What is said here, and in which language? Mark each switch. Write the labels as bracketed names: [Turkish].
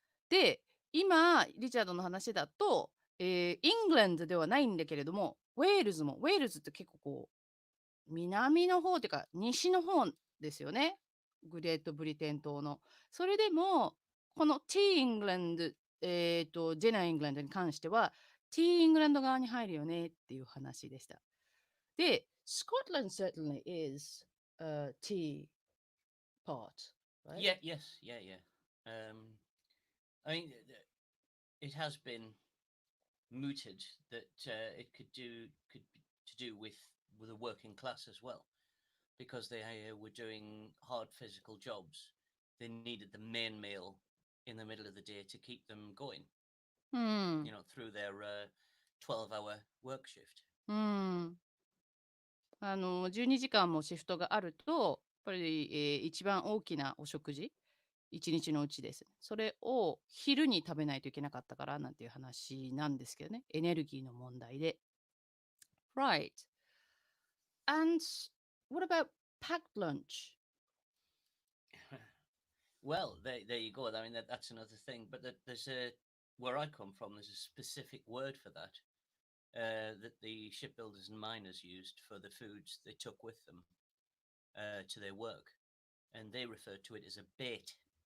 [Japanese] で、今、リチャードの話だと、イングランドではないんだけれども、ウェールズって結構こう、南の方っていうか、西の方ですよね。グレートブリテン島の。それでも、このティーイングランド、ジェナーイングランドに関しては、ティーイングランド側に入るよねっていう話でした。 [English] で、Scotland certainly is a tea part, right? Yeah, yes, yeah, yeah. I mean, it has been mooted that it could be to do with a working class as well, because they were doing hard physical jobs. They needed the main meal in the middle of the day to keep them going. [Japanese] うん。 [English] You know, through their 12-hour work shift. [Japanese] うん。 12時間もシフトがあると、やっぱり、一番大きなお食事、一日のうちです。それを昼に食べないといけなかったからなんていう話なんですけどね。エネルギーの問題で。 [English] Right. And what about packed lunch? Well, there you go. I mean, that's another thing. But there's where I come from, there's a specific word for that. that the shipbuilders and miners used for the foods they took with them to their work, and they referred to it as a bait.